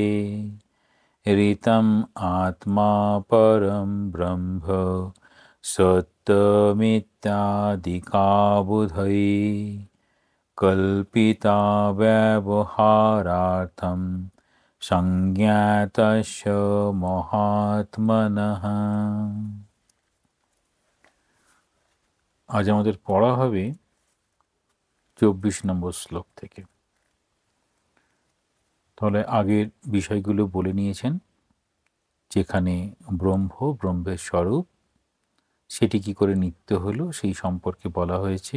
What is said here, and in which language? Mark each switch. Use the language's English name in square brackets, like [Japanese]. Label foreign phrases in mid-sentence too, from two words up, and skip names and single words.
[Sanskrit] ऋतम् आत्मा परं ब्रह्म सत्यमित्यादिकाबुधै कल्पिता व्यवहारार्थं संज्ञातस्य महात्मनः। [Bangla] আজ আমাদের পড়া হবে 24 নম্বর শ্লোক থেকে। তাহলে আগের বিষয়গুলো বলে নিয়েছেন, যেখানে ব্রহ্মের স্বরূপ সেটি কি করে নিত্য হলো সেই সম্পর্কে বলা হয়েছে।